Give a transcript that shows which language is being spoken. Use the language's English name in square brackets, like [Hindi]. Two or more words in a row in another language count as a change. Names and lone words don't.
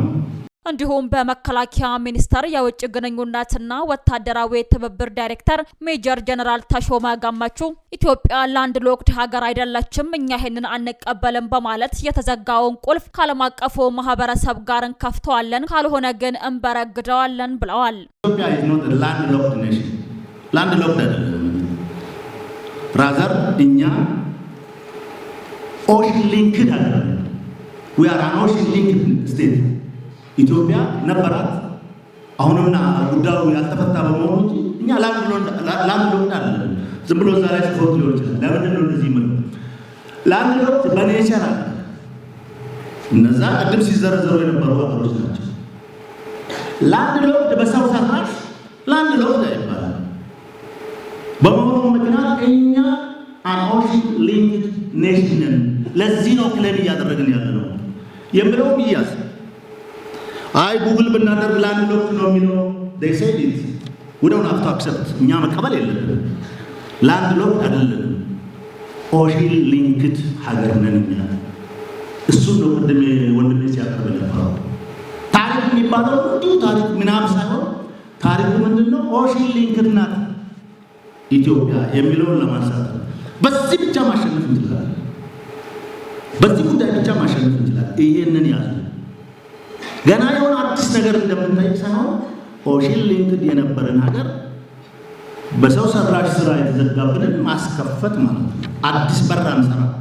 [Amharic] እንዲሁም በመከላከያ ሚኒስቴር የውጭ ግንኙነትና ወታደራዊ ትብብር ዳይሬክተር ሜጀር ጀነራል ተሾመ ገመቹ ኢትዮጵያ [English] land locked [Amharic] ሀገር አይደለችም፣ እኛ ይሄንን አንቀበልም በማለት የተዘጋውን ቁልፍ ከዓለም አቀፉ ማህበረሰብ ጋር እንከፍተዋለን፣ ካልሆነ ግን እንበረግደዋለን ብለዋል። [English] ኢትዮጵያ is not a land locked nation. land locked አይደለም። ራዘር እኛ ocean linked አይደለም። we are an ocean linked state. [Amharic] ኢትዮጵያ ነበራት አሁንና ጉዳዩ ያልተፈታ በመሆኑ እንጂ እኛ [English] land locked [Amharic] አይደለም። ዝም ብሎ እዛ ላይ ጽፎት ሊሆን ይችላል። ለምንድን ነው እንደዚህ ምን ላንድ ሎክድ በኔቸር አለ። እነዛ ቅድም ሲዘረዘሩ የነበሩ ሀገሮች ናቸው። [English] land locked [Amharic] በሰው ሰራሽ [English] land locked [Amharic] አይባልም። በመሆኑ ምክንያት እኛ [English] an ocean linked nation [Amharic] ነን። ለዚህ ነው ክሌም እያደረግን ያለ ነው የምለው ይያዝ አይ ጉግል ብናደርግ [English] land locked [Amharic] ነው የሚለው [English] they said it we don't have to accept [Amharic] እኛ መቀበል የለብንም። [English] land locked [Amharic] አይደለም [English] ocean linked [Amharic] ሀገር ነን እኛ። እሱ ነው ቅድም ወንድሜ ሲያቀርብ የነበረው ታሪክ የሚባለው እንዲሁ ታሪክ ምናምን ሳይሆን ታሪኩ ምንድነው? [English] ocean linked [Amharic] ናት ኢትዮጵያ የሚለውን ለማንሳት በዚህ ብቻ ማሸነፍ እንችላለን። በዚህ ጉዳይ ብቻ ማሸነፍ እንችላለን። ይሄንን ያዙ። ገና የሆነ አዲስ ነገር እንደምንታይ ሳይሆን [English] ocean linked [Amharic] የነበረን ሀገር በሰው ሰራሽ ስራ የተዘጋብንን ማስከፈት ማለት ነው። አዲስ በር አንሰራ፣